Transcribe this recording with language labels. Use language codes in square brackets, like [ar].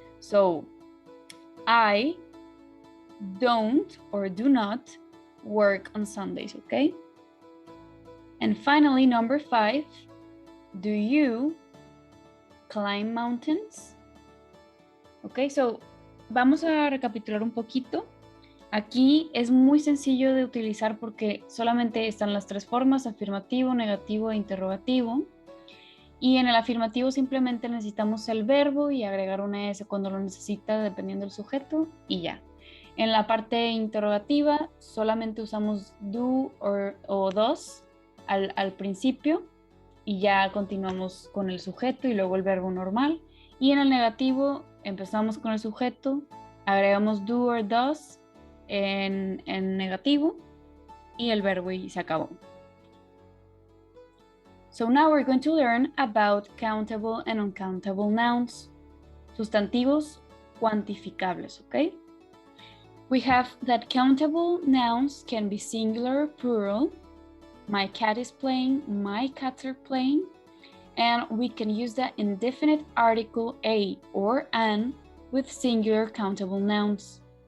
[en] So I don't or do not work on Sundays, okay? And finally, number five, do you climb mountains? Okay, so [es] vamos a recapitular un poquito. Aquí es muy sencillo de utilizar porque solamente están las tres formas, afirmativo, negativo e interrogativo. Y en el afirmativo simplemente necesitamos el verbo y agregar una S cuando lo necesita dependiendo del sujeto y ya. En la parte interrogativa solamente usamos do o does al principio y ya continuamos con el sujeto y luego el verbo normal. Y en el negativo empezamos con el sujeto, agregamos do or does en negativo y el verbo y se acabó. [en] So now we're going to learn about countable and uncountable nouns, [es] sustantivos cuantificables, [en] okay? We have that countable nouns can be singular or plural. My cat is playing, my cats are playing. And we can use the indefinite article a or an with singular countable nouns.